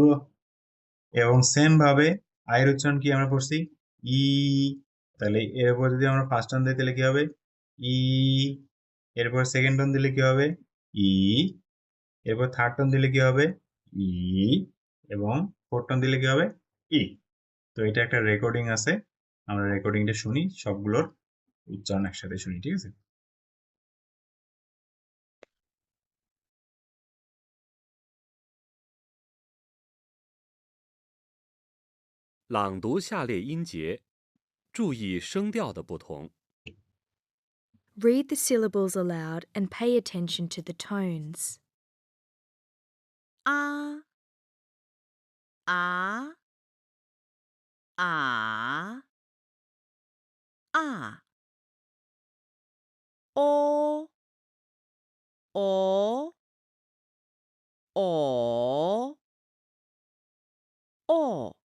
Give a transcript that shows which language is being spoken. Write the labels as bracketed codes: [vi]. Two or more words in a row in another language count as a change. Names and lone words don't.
[bn] এবং সেম ভাবে আয়ের উচ্চারণ কি আমরা করছি ই, তাহলে এর উপর যদি আমরা [en] first tone [bn] দিই তাহলে কি হবে ই, এরপর [en] second tone [bn] দিলে কি হবে ই, এরপর [en] third tone [bn] দিলে কি হবে ই, এবং [en] fourth tone [bn] দিলে কি হবে ই। তো এটা একটা রেকর্ডিং আছে, আমরা রেকর্ডিংটা শুনি, সবগুলোর উচ্চারণ একসাথে শুনি, ঠিক আছে। [zh] 朗读下列音节，注意声调的不同。 [en] Read the syllables aloud and pay attention to the tones. [zh] A, A, A, A. O, O, O, O.